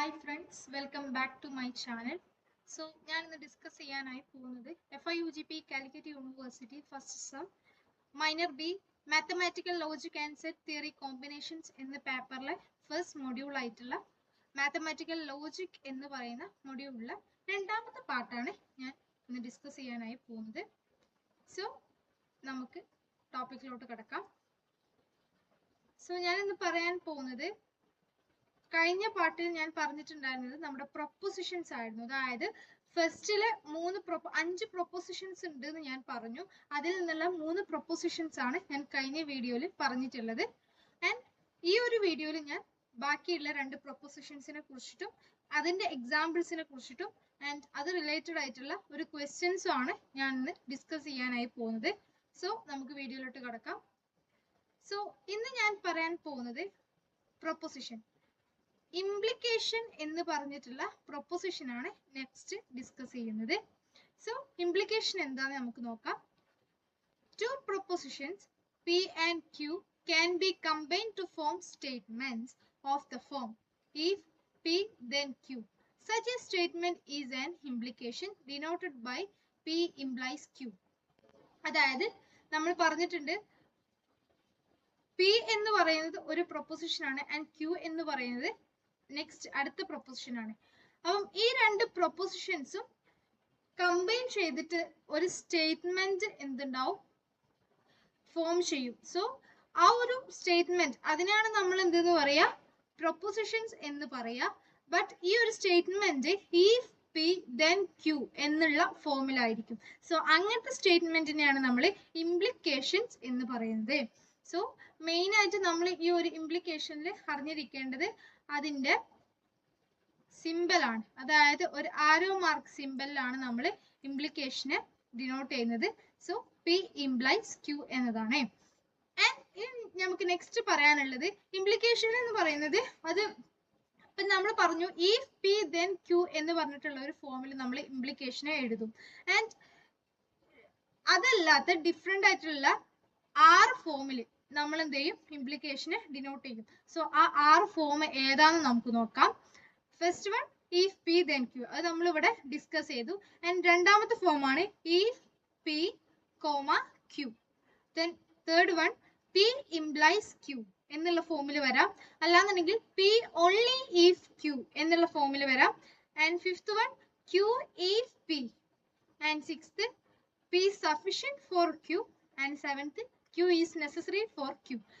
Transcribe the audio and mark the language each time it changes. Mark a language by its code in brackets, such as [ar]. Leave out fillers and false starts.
[en] friends, welcome back to my channel. So, I will discuss FIUGP Calicut University first sem minor B mathematical logic and set theory combinations in the paper first module [ml] ആയിട്ടുള്ള mathematical logic എന്ന് പറയുന്ന മൊഡ്യൂളിലെ രണ്ടാമത്തെ പാർട്ടാണ് ഞാൻ ഇന്ന് discuss ചെയ്യാനായി പോകുന്നത്. So നമുക്ക് ടോപ്പിക്കിലോട്ട് കടക്കാം. സോ ഞാൻ ഇന്ന് പറയാൻ പോകുന്നത് കഴിഞ്ഞ പാർട്ടിൽ ഞാൻ പറഞ്ഞിട്ടുണ്ടായിരുന്നത് നമ്മുടെ പ്രൊപ്പോസിഷൻസ് ആയിരുന്നു. അതായത് ഫസ്റ്റില് 5 പ്രൊപ്പോസിഷൻസ് ഉണ്ട് എന്ന് ഞാൻ പറഞ്ഞു. അതിൽ നിന്നുള്ള 3 പ്രൊപ്പോസിഷൻസ് ആണ് ഞാൻ കഴിഞ്ഞ വീഡിയോയിൽ പറഞ്ഞിട്ടുള്ളത്. ആൻഡ് ഈ ഒരു വീഡിയോയിൽ ഞാൻ ബാക്കിയുള്ള 2 പ്രൊപ്പോസിഷൻസിനെ കുറിച്ചിട്ടും അതിന്റെ എക്സാമ്പിൾസിനെ കുറിച്ചിട്ടും ആൻഡ് അത് റിലേറ്റഡ് ആയിട്ടുള്ള ഒരു ക്വസ്റ്റ്യൻസും ആണ് ഞാൻ ഇന്ന് ഡിസ്കസ് ചെയ്യാനായി പോകുന്നത്. സോ നമുക്ക് വീഡിയോയിലോട്ട് കടക്കാം. സോ ഇന്ന് ഞാൻ പറയാൻ പോകുന്നത് പ്രൊപ്പോസിഷൻ ഇംപ്ലിക്കേഷൻ എന്ന് പറഞ്ഞിട്ടുള്ള പ്രൊപ്പോസിഷൻ ആണ് നെക്സ്റ്റ് ഡിസ്കസ് ചെയ്യുന്നത്. സോ ഇംപ്ലിക്കേഷൻ എന്താണെന്ന് നമുക്ക് നോക്കാം. [en] Two propositions P and Q can be combined to form statements of the form if P then Q. Such a statement is an implication denoted by P implies Q. [ml] അതായത് നമ്മൾ പറഞ്ഞിട്ടുണ്ട് P എന്ന് പറയുന്നത് ഒരു proposition ആണ് and Q എന്ന് പറയുന്നത് next അടുത്ത പ്രൊപ്പോസിഷൻ ആണ്. അപ്പം ഈ 2 പ്രൊപ്പോസിഷൻസും കമ്പൈൻ ചെയ്തിട്ട് ഒരു സ്റ്റേറ്റ്മെന്റ് എന്തുണ്ടാവും, ഫോം ചെയ്യും. സോ ആ ഒരു സ്റ്റേറ്റ്മെന്റ് അതിനാണ് നമ്മൾ എന്തെന്ന് പറയാ, പ്രൊപ്പോസിഷൻസ് എന്ന് പറയാ. ബട്ട് ഈ ഒരു statement [en] if P then Q [ml] എന്നുള്ള ഫോമിലായിരിക്കും. സോ അങ്ങനത്തെ സ്റ്റേറ്റ്മെന്റിനെയാണ് നമ്മൾ ഇംപ്ലിക്കേഷൻസ് എന്ന് പറയുന്നത്. സോ മെയിൻ ആയിട്ട് നമ്മൾ ഈ ഒരു ഇംപ്ലിക്കേഷനിൽ അറിഞ്ഞിരിക്കേണ്ടത് അതിന്റെ സിമ്പൽ ആണ്. അതായത് ഒരു ആരോ മാർക്ക് സിമ്പലിലാണ് നമ്മൾ ഇംപ്ലിക്കേഷനെ ഡിനോട്ട് ചെയ്യുന്നത്. സോ P implies Q എന്നതാണ്. ആൻഡ് നമുക്ക് നെക്സ്റ്റ് പറയാനുള്ളത് ഇംപ്ലിക്കേഷൻ എന്ന് പറയുന്നത് അത് ഇപ്പം നമ്മൾ പറഞ്ഞു [en] if P then Q [ml] എന്ന് പറഞ്ഞിട്ടുള്ള ഒരു ഫോമിൽ നമ്മൾ ഇംപ്ലിക്കേഷനെ എഴുതും. ആൻഡ് അതല്ലാത്ത ഡിഫറെന്റ് ആയിട്ടുള്ള 6 ഫോമിൽ നമ്മൾ എന്ത് ചെയ്യും, ഇംപ്ലിക്കേഷനെ ഡിനോട്ട് ചെയ്യും. സോ ആ 6 ഫോം ഏതാണെന്ന് നമുക്ക് നോക്കാം. First one if P then Q, അത് നമ്മൾ ഇവിടെ ഡിസ്കസ് ചെയ്തു. ആൻഡ് രണ്ടാമത്തെ ഫോം ആണ് [en] if P, Q. [ml] then third one P implies Q എന്നുള്ള ഫോമിൽ വരാം. അല്ലാന്നുണ്ടെങ്കിൽ [en] P only if Q [ml] എന്നുള്ള ഫോമിൽ വരാം. [en] And fifth one Q if P. And sixth P sufficient for Q. And seventh Q is necessary for Q.